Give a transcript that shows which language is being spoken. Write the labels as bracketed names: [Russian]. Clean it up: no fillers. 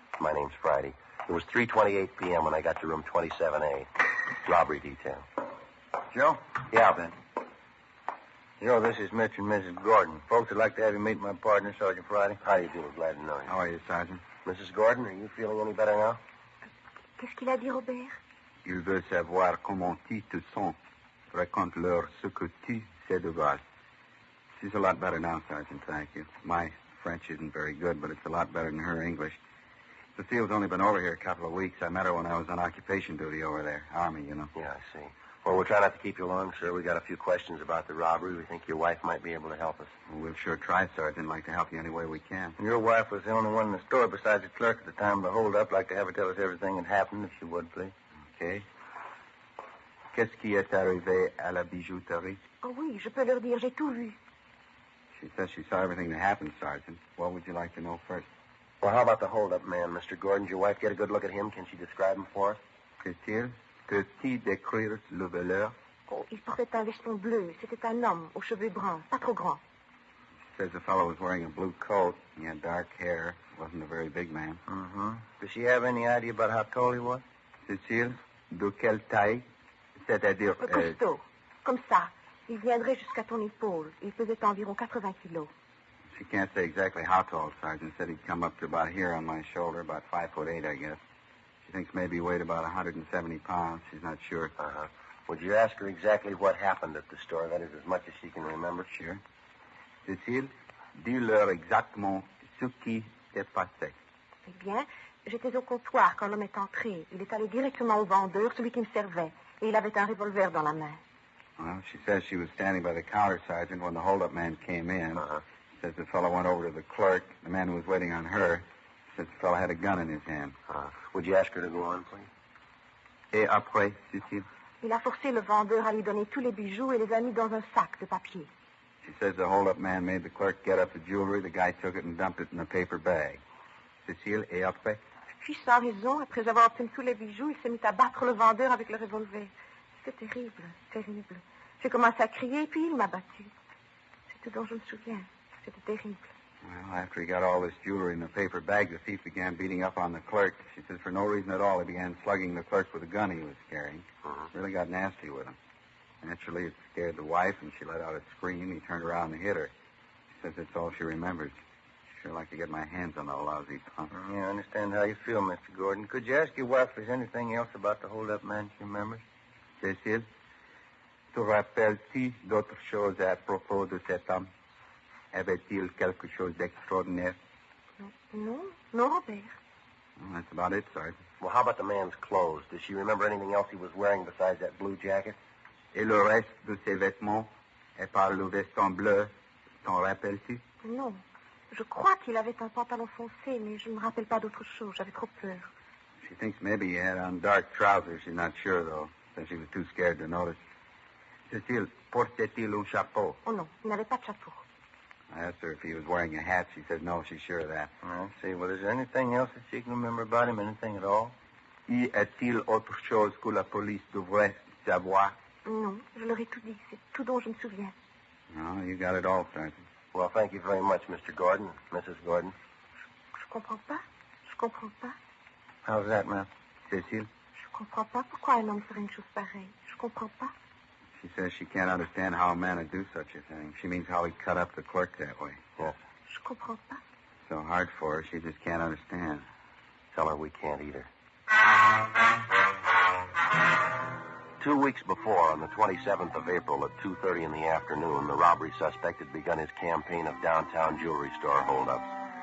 [English] My name's Friday. It was 3:28 p.m. when I got to room 27A. Robbery detail. Joe? Yeah, Ben. Joe, this is Mitch and Mrs. Gordon. Folks would like to have you meet my partner, Sergeant Friday. How do you do? We're glad to know you. How are you, Sergeant? Mrs. Gordon, are you feeling any better now? [French] Qu'est-ce qu'il a dit, Robert? Il veut savoir comment tu te sens. Raconte-leur ce que tu sais de Val. [English] She's a lot better now, Sergeant, thank you. My French isn't very good, but it's a lot better than her English. Cecile's only been over here a couple of weeks. I met her when I was on occupation duty over there. Army, you know. Yeah, I see. Well, we'll try not to keep you long, sir. We got a few questions about the robbery. We think your wife might be able to help us. Well, we'll sure try, Sergeant. Like to help you any way we can. Your wife was the only one in the store besides the clerk at the time of the hold-up. Like to have her tell us everything that happened, if she would, please. Okay. [French] Qu'est-ce qui est arrivé à la bijouterie? Oh oui, je peux leur dire, j'ai tout vu. [English] She says she saw everything that happened, Sergeant. What would you like to know first? Well, how about the hold-up man, Mr. Gordon? Did your wife get a good look at him? Can she describe him for us? [French] Qu'est-il? Peux-tu décrire le voleur? Oh, il portait un veston bleu. C'était un homme aux cheveux bruns, pas trop grands. [English] She says the fellow was wearing a blue coat. He had dark hair. Wasn't a very big man. Mm-hmm. Does she have any idea about how tall he was? [French] Cécile, de quelle taille? C'est-à-dire... Costaud. Comme ça. Il viendrait jusqu'à ton épaule. Il pesait environ 80 kilos. [English] She can't say exactly how tall, Sergeant. Said he'd come up to about here on my shoulder, about 5'8", I guess. She thinks maybe he weighed about 170 pounds. She's not sure. Uh-huh. Would you ask her exactly what happened at the store? That is, as much as she can remember. Sure. [French] Cécile, dis-leur exactement ce qui s'est passé. Eh bien, j'étais au comptoir quand l'homme est entré. Il est allé directement au vendeur, celui qui me servait. Et il avait un revolver dans la main. [English] Well, she says she was standing by the counter, Sergeant, when the hold-up man came in. Uh-huh. Says the fellow went over to the clerk, the man who was waiting on her. Says the fellow had a gun in his hand. Would you ask her to go on, please? [French] Et après, Cécile? Il a forcé le vendeur à lui donner tous les bijoux et les a mis dans un sac de papier. [English] She says the hold-up man made the clerk get up the jewelry. The guy took it and dumped it in a paper bag. [French] Cécile, et après? Puis, sans raison, après avoir obtenu tous les bijoux, il s'est mis à battre le vendeur avec le revolver. C'était terrible, terrible. J'ai commencé à crier, puis il m'a battu. C'est tout dont je me souviens. C'était terrible. [English] Well, after he got all this jewelry in the paper bag, the thief began beating up on the clerk. She says for no reason at all, he began slugging the clerk with a gun he was carrying. Really got nasty with him. Naturally, it scared the wife, and she let out a scream. He turned around and hit her. She says that's all she remembers. She'd sure like to get my hands on that lousy punk. Yeah, I understand how you feel, Mr. Gordon. Could you ask your wife if there's anything else about the hold-up man she remembers? [French] Cécile, te rappelles-tu d'autres choses à propos de cet homme? Avait-il quelque chose d'extraordinaire? Non, non, Robert. [English] Well, that's about it, Sergeant. Well, how about the man's clothes? Does she remember anything else he was wearing besides that blue jacket? [French] Et le reste de ses vêtements? Et par le veston bleu, t'en rappelles-tu? Non. Je crois qu'il avait un pantalon foncé, mais je ne me rappelle pas d'autre chose. J'avais trop peur. [English] She thinks maybe he had on dark trousers. She's not sure, though. Says she was too scared to notice. [French] Cécile, portait-il un chapeau? Oh non, il n'avait pas de chapeau. [English] I asked her if he was wearing a hat. She said no, she's sure of that. I see. Well, is there anything else that she can remember about him? Anything at all? [French] Y a-t-il autre chose que la police devrait savoir? Non, je leur ai tout dit. C'est tout dont je me souviens. [English] No, you got it all, Sergeant. Well, thank you very much, Mr. Gordon, Mrs. Gordon. [French] Je comprends pas. Je comprends pas. [English] How's that, ma'am? Cecile? [French] Je comprends pas pourquoi un homme ferait une chose pareille. Je comprends pas. [English] She says she can't understand how a man would do such a thing. She means how he cut up the clerk that way. Yes. [French] Je comprends pas. [English] So hard for her, she just can't understand. Tell her we can't either. 2 weeks before, on the 27th of April at 2:30 in the afternoon, the robbery suspect had begun his campaign of downtown jewelry store holdups.